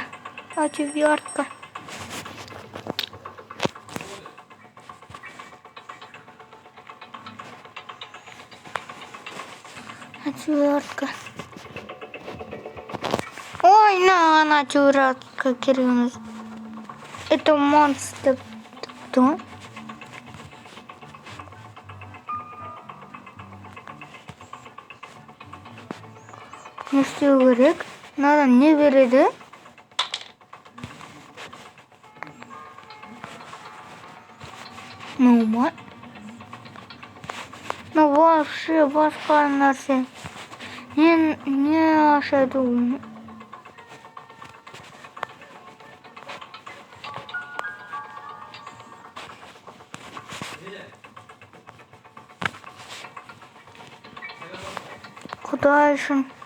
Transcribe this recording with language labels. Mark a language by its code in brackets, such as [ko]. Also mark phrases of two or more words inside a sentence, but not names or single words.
[kk] Антибиотика. Антибиотика. Ой, на антибиотика керемет. [ru] Это монстр. Кто? [kk] Не істеу керек? Мынадан не береді? [ru] Ну, вообще [kk] басқа нәрсе. Не ашады оны? Құдай үшін.